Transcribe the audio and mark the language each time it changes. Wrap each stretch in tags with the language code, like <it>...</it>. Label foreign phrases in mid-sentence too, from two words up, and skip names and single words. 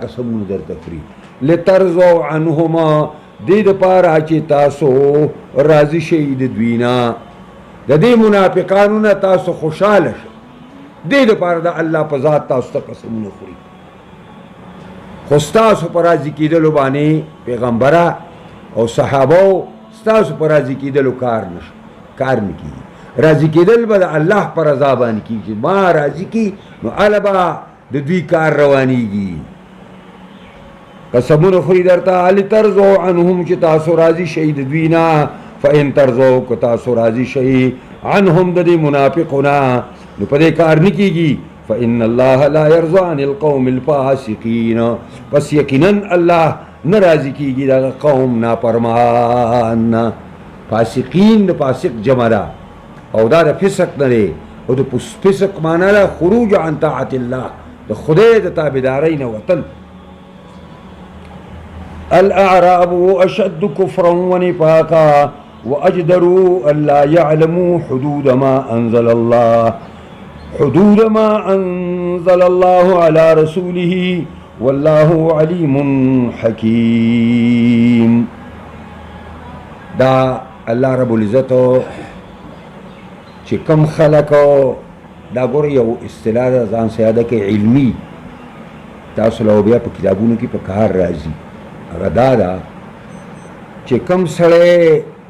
<ps>قسمونه درته خوري</ps> <ar>لترضوا عنهما</ar> <ps>دې دپاره چې تاسو راضي شئ د دوی نه د دې منافقانو نه تاسو خوشحاله شئ دې دپاره د الله په ذات تاسو ته قسمونه خوري خو ستاسو په راضي کېدلو باندې پیغمبره او صحابو ستاسو په راضي کېدلو کار نه کېږي راضي کېدل به د الله په رضا باندې کېږي ما راضي کي نو هله به د دوی کار روانېږي قسمونه خوري درته</ps> <ar>لترضوا عنهم</ar> <ps>چې تاسو راضي شئ د دوی نه</ps> <ar>فإن ترضوا</ar> <ps>که تاسو راضي شئ عنهم د دې منافقو نه نو په دې کار نه کېږي</ps> <ar>فإن الله لا يرضى عن القوم الفاسقين</ar> <ps>پس یقینا الله نه راضي کېږي دغه قوم نافرمان فاسقین د فاسق جمع ده او دا د فسق نه دی او د فسق معنا ده</ps> <ar>خروج عن طاعت الله</ar> <ps>د خدای د تابعدارۍ نه وتل</ps> <ar>الاعراب اشد كفرا ونفاقا واجدروا الا يعلموا حدود ما انزل الله على رسوله والله عليم حكيم</ar> <ps>دا الله رب العزت چې کم خلقو دا ګور یو اصطلاح ده ځان سیاده کې علمي تاسو له بیا په کتابونو کې په کار راځي هغه دا ده چې کم سړی</ps>